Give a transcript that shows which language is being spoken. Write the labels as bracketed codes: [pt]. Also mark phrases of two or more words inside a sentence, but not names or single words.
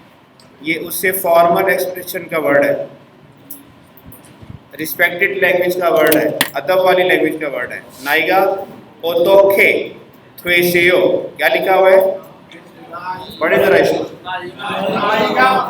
[hi] ये उससे [en] formal expression [hi] का वर्ड है, [en] respected language [hi] का वर्ड है, अदब वाली लैंग्वेज का वर्ड है। [ko] 나이가 어떻게 되세요, [hi] क्या लिखा हुआ है, पढ़े जरा इसको। [ko] 어떻게 되세요, [hi] उम्र कितनी। [ko] ナイガ नाइगा 어떻게 되세요 어떻게 되세요, ナイガ [hi] उम्र कितनी। [ko] ナイガ नाइगा